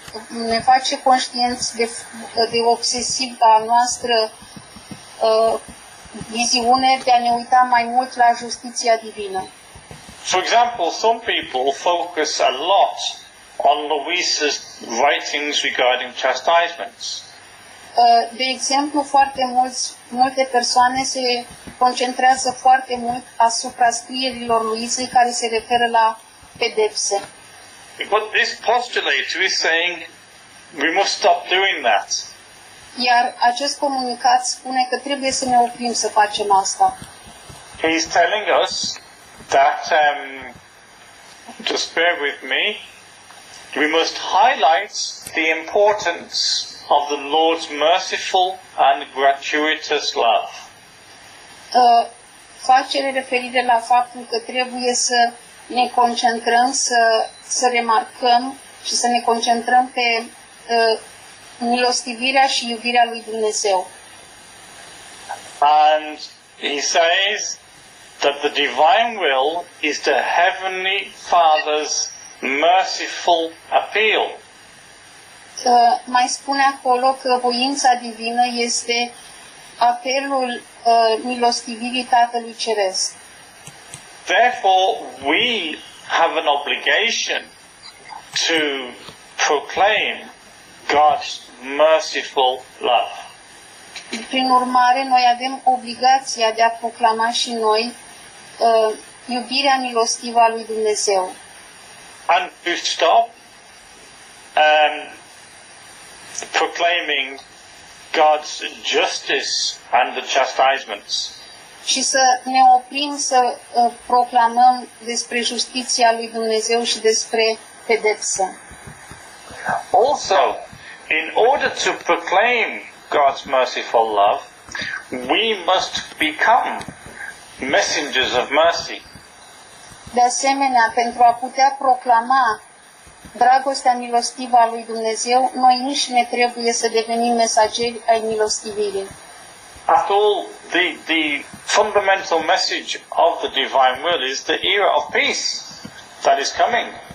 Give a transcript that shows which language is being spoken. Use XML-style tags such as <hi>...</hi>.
<ro>Ne face conștienți de obsesiva noastră viziune de a ne uita mai mult la justiția divină.</ro> <en>For example, some people focus a lot on Louisa's writings regarding chastisements.</en> <ro>De exemplu, multe persoane se concentrează foarte mult asupra scrierilor Luisei care se referă la pedepse.</ro> <en>But this postulator is saying we must stop doing that.</en> <ro>Iar acest comunicat spune că trebuie să ne oprim să facem asta.</ro> <en>He's telling us that, just bear with me, we must highlight the importance of the Lord's merciful and gratuitous love.</en> <ro>Face referire la faptul că trebuie să ne concentrăm, să remarcăm și să ne concentrăm pe milostivirea și iubirea lui Dumnezeu.</ro> <en>And he says that the divine will is the Heavenly Father's merciful appeal.</en> <ro>Mai spune acolo că voința divină este apelul milostivirii Tatălui Ceresc.</ro> <en>Therefore, we have an obligation to proclaim God's merciful love.</en> <ro>Prin urmare, noi avem obligația de a proclama și noi iubirea milostivă a lui Dumnezeu.</ro> <en>And to stop proclaiming God's justice and the chastisements.</en> <ro>Și să ne oprim să proclamăm despre justiția lui Dumnezeu și despre pedepsă.</ro> <en>Also, in order to proclaim God's merciful love, we must become messengers of mercy.</en> <ro>De asemenea, pentru a putea proclama dragostea milostivă a lui Dumnezeu, noi înșine trebuie să devenim mesageri ai milostivirii.</ro> <en>After all, the fundamental message of the divine will is the era of peace that is coming.</en>